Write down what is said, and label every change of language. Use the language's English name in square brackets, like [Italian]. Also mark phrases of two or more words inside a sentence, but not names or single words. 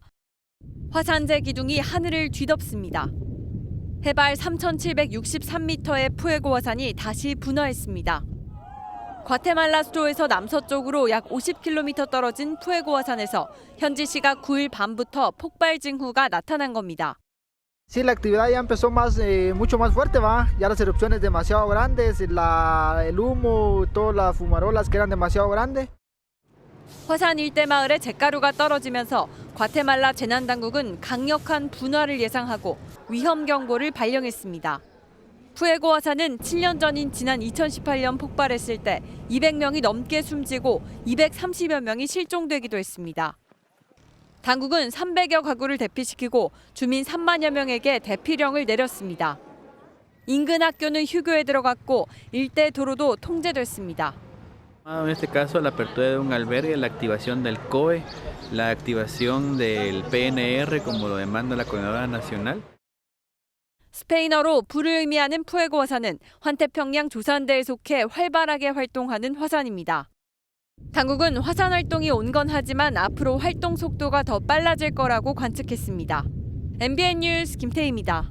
[Korean] 화산재 기둥이 하늘을 뒤덮습니다. 해발 3,763m의 푸에고 화산이 다시 분화했습니다. 과테말라 수도에서 남서쪽으로 약 50km 떨어진 푸에고 화산에서 현지 시각 9일 밤부터 폭발 징후가 나타난 겁니다. [Spanish] Sí, la actividad ya empezó mucho más fuerte, va. Ya las erupciones demasiado grandes, el humo, todas las fumarolas que eran demasiado grandes. [Korean] 화산 일대 마을에 잿가루가 떨어지면서 과테말라 재난당국은 강력한 분화를 예상하고 위험 경보를 발령했습니다. 푸에고 화산은 7년 전인 지난 2018년 폭발했을 때 200명이 넘게 숨지고 230여 명이 실종되기도 했습니다. 당국은 300여 가구를 대피시키고 주민 3만여 명에게 대피령을 내렸습니다. 인근 학교는 휴교에 들어갔고 일대 도로도 통제됐습니다. [Spanish] En este caso, la apertura de un albergue, la activación del COE, la activación del PNR como lo demanda la Coordinadora Nacional. [Korean] 스페인어로 불을 의미하는 푸에고 화산은 환태평양 조산대에 속해 활발하게 활동하는 화산입니다. 당국은 화산 활동이 온건하지만 앞으로 활동 속도가 더 빨라질 거라고 관측했습니다. MBN 뉴스 김태희입니다.